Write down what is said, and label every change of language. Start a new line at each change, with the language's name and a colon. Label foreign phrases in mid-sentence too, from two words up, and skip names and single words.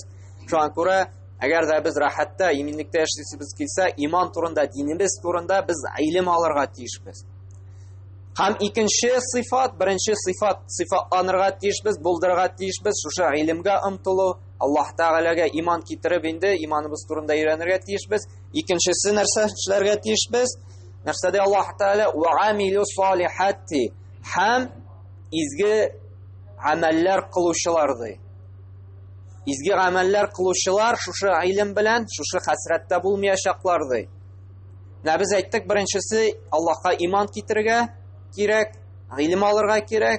Tatar: Шуңа күрә, әгәр дә без рәхәттә, иминлектә яшисебез килсә, иман турында, динебез турында без илм алырга тиешбез. Һәм икенче сыйфат, беренче сыйфатланырга тиешбез, булдырырга тиешбез шушы илмгә омтылу, Аллаһ Тәгаләгә иман китереп инде иманыбыз турында өйрәнергә тиешбез. Икенчесе нәрсә эшләргә тиешбез? Нәрсә ди Аллаһ Тәгалә?
Arabic: وعملوا الصالحات.
Tatar: Һәм изге амәлләр кылучылар ди. Изге амәлләр кылучылар шушы илм белән шушы хәсрәттә булмаячаклар ди. Менә без әйттек, беренчесе Аллаһка иман китерергә кирәк, гыйлем алырга кирәк.